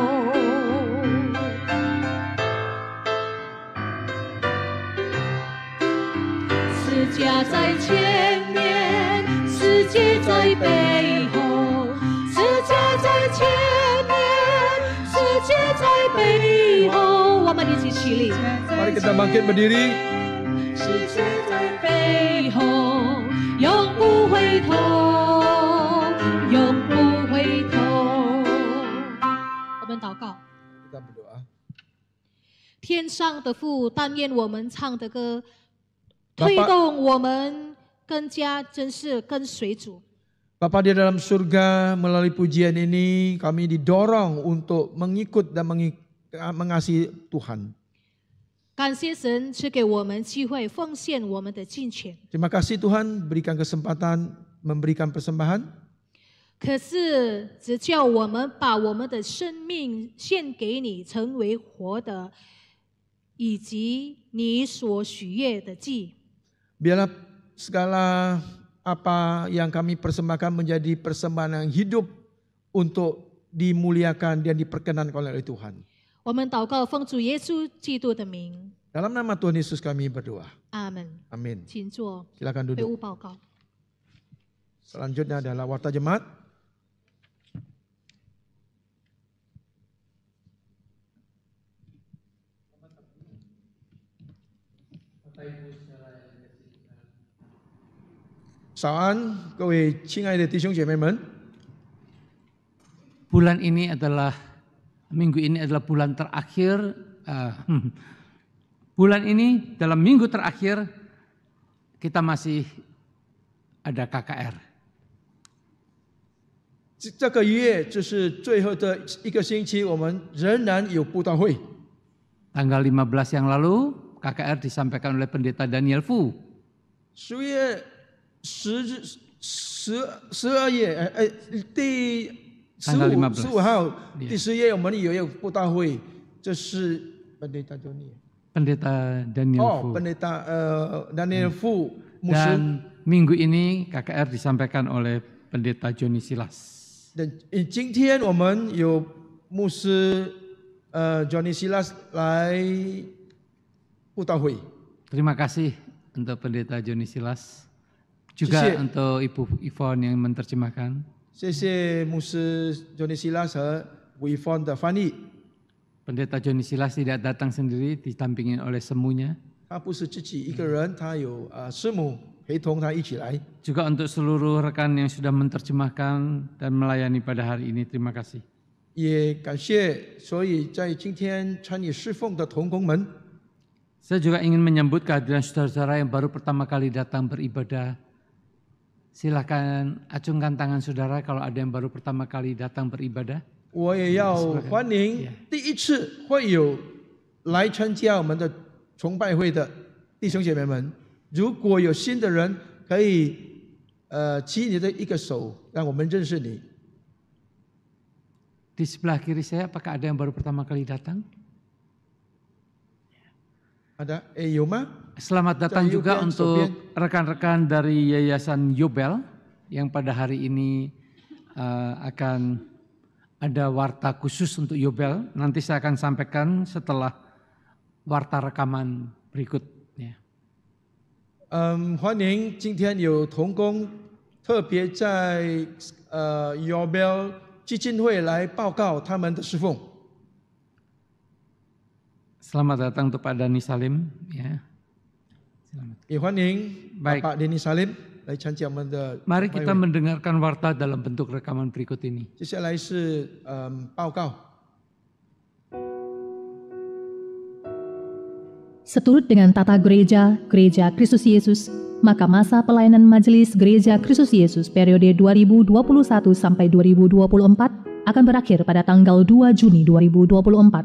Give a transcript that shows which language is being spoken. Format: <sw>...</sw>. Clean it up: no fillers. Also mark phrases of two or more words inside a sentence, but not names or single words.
<zh>世界在前面，世界在背后，世界在前面，世界在背后。我们一起起立。</zh> <id>Mari kita bangkit berdiri.</id> <zh>世界在背后，永不回头，永不回头。我们祷告。</zh> <id>Kita berdoa.</id> <zh>天上的父，但愿我们唱的歌推动我们更加真实跟随主。</zh> <id>Bapa di dalam surga, melalui pujian ini kami didorong untuk mengikut dan mengasihi Tuhan.</id> <zh>感谢神赐给我们机会奉献我们的金钱。</zh> <id>Terima kasih Tuhan berikan kesempatan memberikan persembahan.</id> <zh>可是只叫我们把我们的生命献给你，成为活的，以及你所许悦的祭。</zh> <id>Biarlah segala apa yang kami persembahkan menjadi persembahan yang hidup untuk dimuliakan dan diperkenankan oleh Tuhan.</id> <zh>我们祷告，奉主耶稣基督的名，</zh> <id>Dalam nama Tuhan Yesus kami berdoa.</id> <zh>阿门。</zh> <id>Amin.</id> <zh>请坐。</zh> <id>Silakan</id> <zh>会</zh> <id>duduk.</id> <zh>务报告。</zh> <id>Selanjutnya adalah warta jemaat. Chào an,</id> <zh>各位亲爱的弟兄姐妹们。</zh> <id>Bulan ini adalah minggu ini adalah bulan terakhir. Bulan ini dalam minggu terakhir kita masih ada KKR.</id> <zh>这个月就是最后的一个星期，我们仍然有布道会。</zh> <id>Tanggal 15 yang lalu KKR disampaikan oleh Pendeta Daniel Fu.</id> <zh>10月12月第15号第10页我们有一个布道会，这是 Pendeta Daniel Fu.</zh> <id>Pendeta Daniel Fu. Dan minggu ini KKR disampaikan oleh Pendeta Johnny Silas.</id> <zh>今天我们有牧师Johnny Silas 来布道会。</zh> <id>Terima kasih untuk Pendeta Johnny Silas, juga untuk Ibu Yvonne yang menerjemahkan.</id> <zh>谢谢牧师 Johnny Silas 和吴一峰的翻译。</zh> <id>Pendeta Johnny Silas tidak datang sendiri, didampingin oleh semuanya.</id> <zh>他不是自己一个人，他有师母陪同他一起来。</zh> <id>Juga untuk seluruh rekan yang sudah menerjemahkan dan melayani pada hari ini, terima kasih.</id> <zh>也感谢所以在今天参与侍奉的同工们。</zh> <id>Saya juga ingin menyambut kehadiran saudara-saudara yang baru pertama kali datang beribadah. Silakan acungkan tangan saudara kalau ada yang baru pertama kali datang beribadah.</id> <zh>我也要欢迎第一次会有来参加我们的崇拜会的弟兄姐妹们。如果有新的人，可以举你的一个手，让我们认识你。</zh> <id>Di sebelah kiri saya, apakah ada yang baru pertama kali datang? Ada?</id> <zh>有吗?</zh> <id>Selamat datang juga untuk rekan-rekan dari Yayasan Yobel yang pada hari ini akan ada warta khusus untuk Yobel. Nanti saya akan sampaikan setelah warta rekaman berikutnya.</id> <zh>欢迎今天有同工特别在Yobel 基金会来报告他们的侍奉。</zh> <id>Selamat datang untuk Pak Dani Salim. Ya. Selamat.</id> <zh>也欢迎 Pak Dani Salim 来参加我们的。</zh> <id>Mari kita mendengarkan warta dalam bentuk rekaman berikut ini.</id> <zh>接下来是报告。</zh> <id>Seturut dengan tata gereja, Gereja Kristus Yesus, maka masa pelayanan Majelis Gereja Kristus Yesus periode 2021 sampai 2024 akan berakhir pada tanggal 2 Juni 2024.</id>